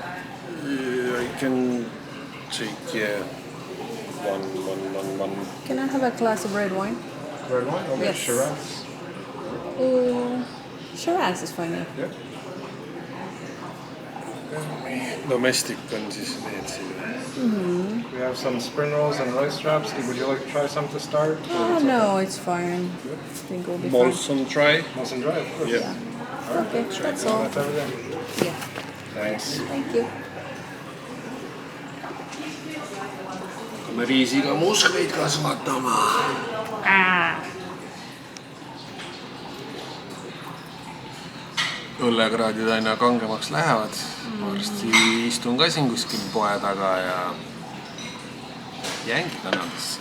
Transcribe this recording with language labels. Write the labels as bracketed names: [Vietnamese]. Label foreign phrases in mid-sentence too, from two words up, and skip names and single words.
[English] I can take one. Can I have a glass of red wine? Red wine? Okay. Yes. Shiraz. Shiraz is fine. Yeah. [Estonian] Domestic on siis need siin. [English] We have some spring rolls and rice wraps. Would you like to try some to start? Oh, no, it's fine. I think it'll be fine. Molson dry. Molson dry, of course. Yeah. Okay, that's all. That's everything. Yeah, Thanks. thank you. [Estonian] Me riisiga muskleid kasvatama. Õllekraadid aina kangemaks lähevad. Varsti istun ka siin kuskil poe taga ja jäängi Kanadasse.